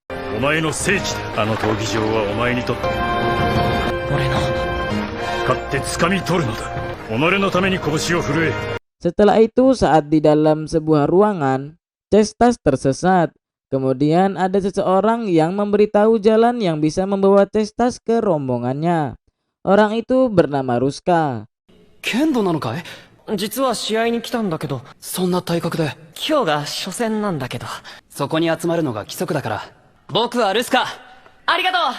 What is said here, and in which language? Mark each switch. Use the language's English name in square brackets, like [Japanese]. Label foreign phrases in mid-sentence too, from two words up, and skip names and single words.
[Indonesian] Setelah itu saat di dalam sebuah ruangan, Cestas tersesat. Kemudian ada seseorang yang memberitahu jalan yang bisa membawa Cestas ke rombongannya. Orang itu bernama Ruska. [Japanese] 剣道なのかい？実は試合に来たんだけど。そんな体格で。今日が初戦なんだけど。そこに集まるのが規則だから。僕はルスカ。ありがと